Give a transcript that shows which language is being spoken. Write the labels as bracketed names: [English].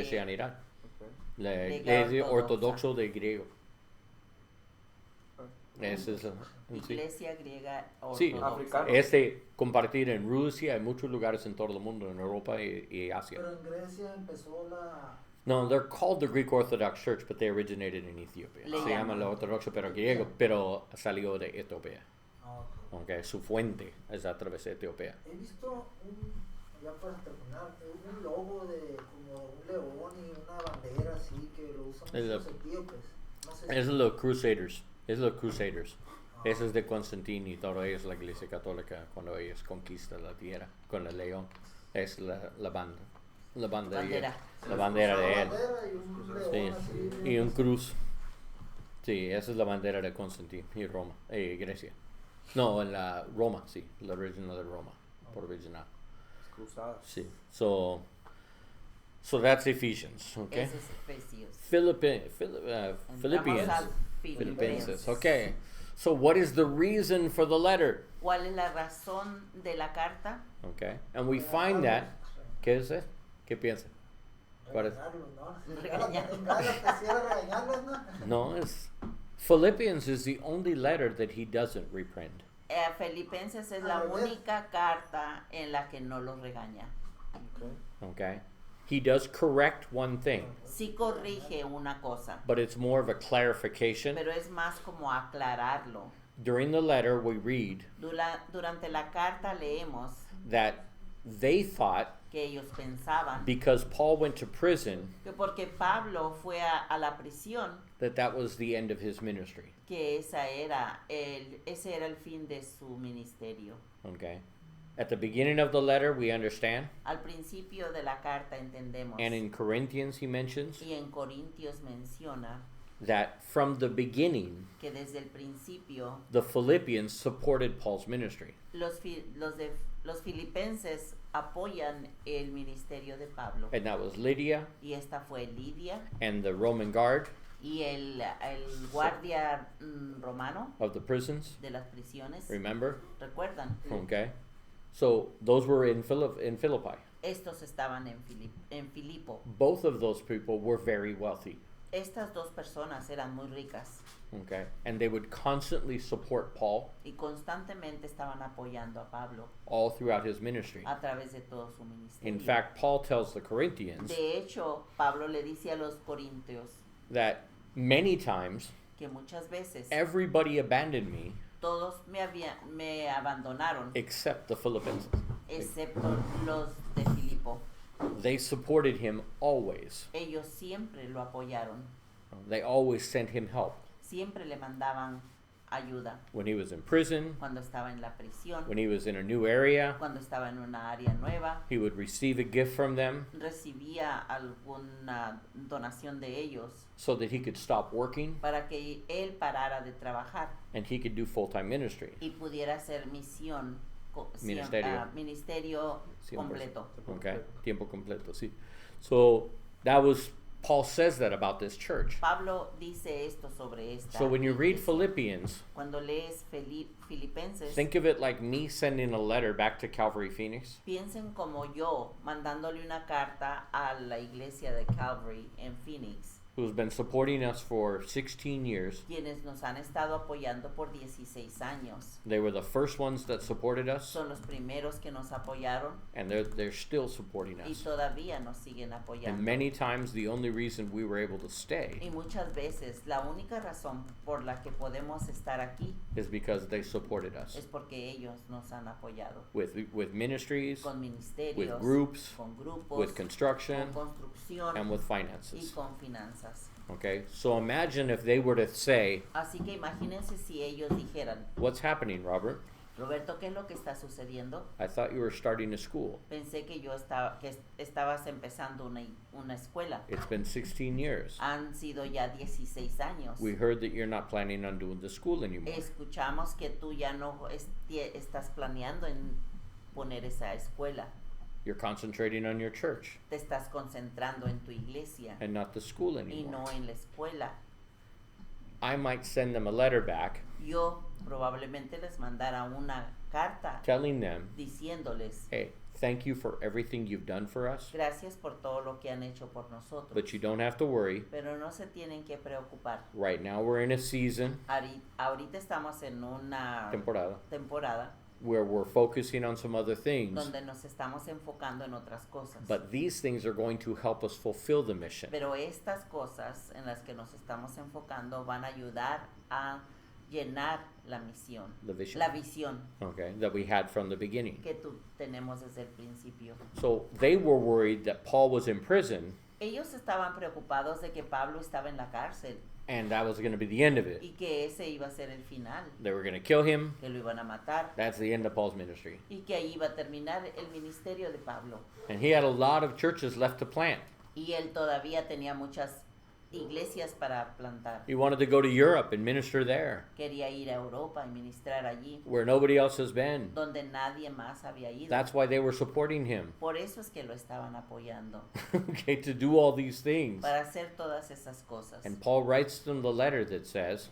[Spanish] cristianidad. Okay. La Griega iglesia ortodoxa. ortodoxo de griego. Esa es sí. Iglesia griega Sí, ortodoxa. Africano. es de compartir en Rusia, en muchos lugares en todo el mundo, en Europa y Asia. Pero en Grecia empezó la... [English] No, they're called the Greek Orthodox Church, but they originated in Ethiopia. [Spanish] Le Se llama la ortodoxa pero griego, pero salió de Etiopía. Okay, su fuente es a través de Etiopía. He visto ya para terminar, un logo de como un león y una bandera así que lo usan Es los la- etíopes. No sé Es si- los Crusaders. Es los Crusaders. Ese es de Constantino y todo ello es la iglesia católica cuando ellos conquistan la tierra con el león. Es la banda. La Bandera. La bandera de él. bandera y un león Sí. así, Y un cruz. Sí, esa es la bandera de Constantino y Roma. Grecia. No, en la Roma, sí. La original de Roma. Por original. Cruzadas. Sí. [English] So that's Ephesians, okay? [Spanish] Ese es Efesios. [English] Philippians. [Spanish] Entramos al Filipenses. Okay. [English] So what is the reason for the letter? [Spanish] ¿Cuál es la razón de la carta? Okay. [English] And we find that. [Spanish] ¿Qué es eso? ¿Qué piensa? ¿Cuál es? Regañarlos, ¿no? Regañar. En Gálatas quisiera regañarlos, ¿no? [English] No, it's Philippians is the only letter that he doesn't reprint. [Spanish] Filipenses es la Al revés. única carta en la que no los regaña. Okay. Okay. [English] He does correct one thing, [Spanish] Sí corrige una cosa, [English] but it's more of a clarification. [Spanish] pero es más como aclararlo. [English] During the letter, we read [Spanish] Durante la carta leemos [English] that they thought [Spanish] que ellos pensaban [English] because Paul went to prison [Spanish] que porque Pablo fue a la prisión, [English] that was the end of his ministry. [Spanish] que ese era el fin de su ministerio. Okay. [English] At the beginning of the letter, we understand, [Spanish] Al principio de la carta entendemos, [English] and in Corinthians, he mentions [Spanish] y en Corintios menciona [English] that from the beginning, [Spanish] que desde el principio [English] the Philippians supported Paul's ministry. [Spanish] los filipenses apoyan el ministerio de Pablo. [English] And that was Lydia [Spanish] Y esta fue Lidia [English] and the Roman guard [Spanish] y el guardia romano [English] of the prisons. [Spanish] de las prisiones. [English] Remember? [Spanish] ¿Recuerdan? Okay. [English] So those were in Philippi. [Spanish] Estos estaban en Filipo. [English] Both of those people were very wealthy. [Spanish] Estas dos personas eran muy ricas Okay. [English] And they would constantly support Paul [Spanish] y constantemente estaban apoyando a Pablo [English] all throughout his ministry. [Spanish] a través de todo su ministerio. [English] In fact, Paul tells the Corinthians [Spanish] De hecho, Pablo le dice a los corintios [English] that many times [Spanish] que muchas veces [English] everybody abandoned me [Spanish] todos me abandonaron, [English] except the Philippians. [Spanish] excepto los de Filipo. [English] They supported him always. [Spanish] Ellos siempre lo apoyaron, [English] They always sent him help. [Spanish] siempre le mandaban ayuda. [English] when he was in prison, [Spanish] Cuando estaba en la prisión, [English] when he was in a new area, [Spanish] cuando estaba en una área nueva, [English] he would receive a gift from them [Spanish] recibía alguna donación de ellos [English] so that he could stop working [Spanish] para que él parara de trabajar [English] and he could do full-time ministry. [Spanish] y pudiera hacer misión, Ministerio. ministerio 100%. completo. Okay, tiempo completo, sí. [English] So that was, Paul says that about this church. [Spanish] Pablo dice esto sobre esta. [English] So when you read [Spanish] iglesia. [English] Philippians, [Spanish] Cuando lees Filipenses, [English] think of it like me sending a letter back to Calvary Phoenix. [Spanish] piensen como yo mandándole una carta a la iglesia de Calvary en Phoenix, [English] Who's been supporting us for 16 years. [Spanish] quienes nos han estado apoyando por 16 años. [English] They were the first ones that supported us, [Spanish] Son los primeros que nos apoyaron [English] and they're still supporting [Spanish] y [English] us. [Spanish] todavía nos siguen [English] And [Spanish] apoyando. [English] many times the only reason we were able to [Spanish] Y [English] stay [Spanish] muchas veces la única razón por la que podemos estar aquí [English] is because they supported us [Spanish] es porque ellos nos han apoyado [English] with ministries, [Spanish] con ministerios, [English] with groups, [Spanish] con grupos, [English] with construction, [Spanish] con construcción [English] and with [Spanish] y [English] finances. [Spanish] con finanzas. [English] Okay, so imagine if they were to say, [Spanish] Así que imagínense si ellos dijeran, [English] "What's happening, Robert? [Spanish] Roberto, ¿qué es lo que está sucediendo? [English] I thought you were starting a school. [Spanish] Pensé que estabas empezando una escuela. [English] It's been 16 years. [Spanish] Han sido ya 16 años. [English] We heard that you're not planning on doing the school anymore." [Spanish] Escuchamos que tú ya no estás planeando en poner esa escuela. [English] You're concentrating on your church [Spanish] Te estás concentrando en tu iglesia [English] and not the school [Spanish] y [English] anymore. [Spanish] no en la escuela. [English] I might send them a letter back [Spanish] Yo probablemente les mandara una carta [English] telling them, [Spanish] diciéndoles, [English] "Hey, thank you for everything you've done for us, [Spanish] gracias por todo lo que han hecho por nosotros. [English] but you don't have to worry. [Spanish] Pero no se tienen que preocupar. [English] Right now we're in a season, [Spanish] Ahorita estamos en una [English] temporada, where we're focusing on some other things, [Spanish] donde nos estamos enfocando en otras cosas. [English] but these things are going to help us fulfill the mission." [Spanish] Pero estas cosas en las que nos estamos enfocando van a ayudar a llenar la misión, [English] The vision. [Spanish] la visión [English] Okay, that we had from the beginning. [Spanish] que tenemos desde el principio. [English] So they were worried that Paul was in prison [Spanish] Ellos estaban preocupados de que Pablo estaba en la cárcel [English] and that was going to be the end of it. [Spanish] y que ese iba a ser el final, [English] They were going to kill him. [Spanish] que lo iban a matar [English] That's the end of Paul's ministry. [Spanish] y que ahí iba a terminar el ministerio de Pablo. [English] And he had a lot of churches left to plant. [Spanish] Y él todavía tenía muchas iglesias para plantar. [English] He wanted to go to Europe and minister there, [Spanish] Quería ir a Europa y ministrar allí, [English] where nobody else has been. [Spanish] donde nadie más había ido. [English] That's why they were supporting him. [Spanish] Por eso es que lo estaban apoyando, [English] Okay, to do all these things. [Spanish] para hacer todas esas cosas. [English] And Paul writes them the letter that says,